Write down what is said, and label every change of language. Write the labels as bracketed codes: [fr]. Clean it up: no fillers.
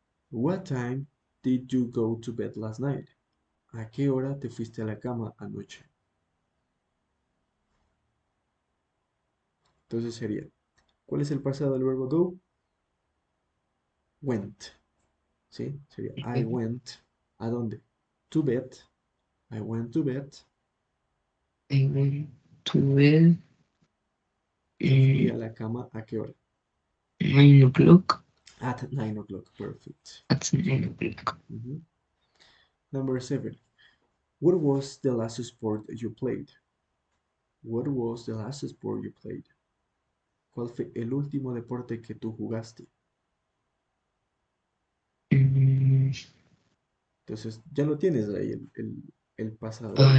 [en] What time did you go to bed last night? [es] ¿A qué hora te fuiste a la cama anoche? Entonces sería, ¿cuál es el pasado del verbo go? Went, ¿sí? Sería [en] I went, [es] ¿a dónde? [en] To bed, I went to bed, I went to bed [es] me fui a mm, la cama, ¿a qué hora? [en] 9 o'clock. At 9 o'clock, perfect. At 9 o'clock. Mhm. Number 7. What was the last sport you played? What was the last sport you played? [es] ¿Cuál fue el último deporte que tú jugaste? Mm, Entonces, ya lo tienes ahí, el pasado del verbo.